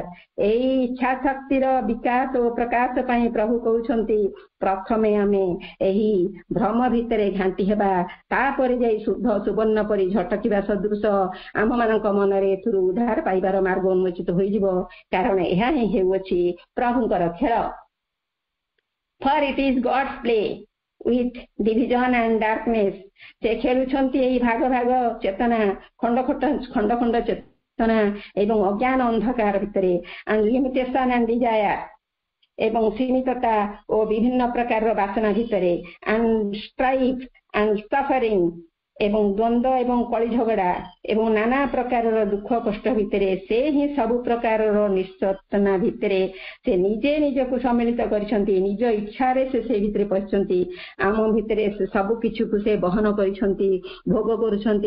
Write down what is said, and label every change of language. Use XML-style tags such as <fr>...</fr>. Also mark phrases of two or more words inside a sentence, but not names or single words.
<or>ଏଇ ଇଚ୍ଛା ଶକ୍ତିର ବିକାଶ ଓ ପ୍ରକାଶ ପାଇଁ ପ୍ରଭୁ କହୁଛନ୍ତି, ପ୍ରଥମେ ଆମେ ଏହି ଭ୍ରମ ଭିତରେ ଘାଣ୍ଟି ହେବା, ତାପରେ ଯାଇ ଶୁଦ୍ଧ ସୁବର୍ଣ୍ଣ ପରି ଝଟକିବା ସଦୃଶ ଆମମାନଙ୍କ ମନରେ ଏଥିରୁ ଉଦ୍ଧାର ପାଇବାର ମାର୍ଗ ଉନ୍ମୋଚିତ ହୋଇଯିବ। କାରଣ ଏହା ହିଁ ହେଉଅଛି ପ୍ରଭୁଙ୍କର ଖେଳ।</or> <en>for it is God's play with division and darkness।</en> <or>ସେ ଖେଳୁଛନ୍ତି ଏହି ଭାଗ ଭାଗ ଚେତନା, ଖଣ୍ଡ ଖଣ୍ଡ ଚେତନା ଏବଂ ଅଜ୍ଞାନ ଅନ୍ଧକାର ଭିତରେ,</or> <en>and limitation and desire</en> <or>ଏବଂ ସୀମିତତା ଓ ବିଭିନ୍ନ ପ୍ରକାରର ବାସନା ଭିତରେ,</or> <en>and strife and suffering</en> <or>ଏବଂ ଦ୍ୱନ୍ଦ୍ୱ ଏବଂ କଳି ଝଗଡା ଏବଂ ନାନା ପ୍ରକାରର ଦୁଃଖ କଷ୍ଟ ଭିତରେ, ସେ ହିଁ ସବୁ ପ୍ରକାରର ନିଶ୍ଚେତନା ଭିତରେ ସେ ନିଜେ ନିଜକୁ ସମ୍ମିଳିତ କରିଛନ୍ତି। ନିଜ ଇଚ୍ଛାରେ ସେ ଭିତରେ ପଶିଛନ୍ତି। ଆମ ଭିତରେ ସବୁ କିଛିକୁ ସେ ବହନ କରିଛନ୍ତି, ଭୋଗ କରୁଛନ୍ତି।</or>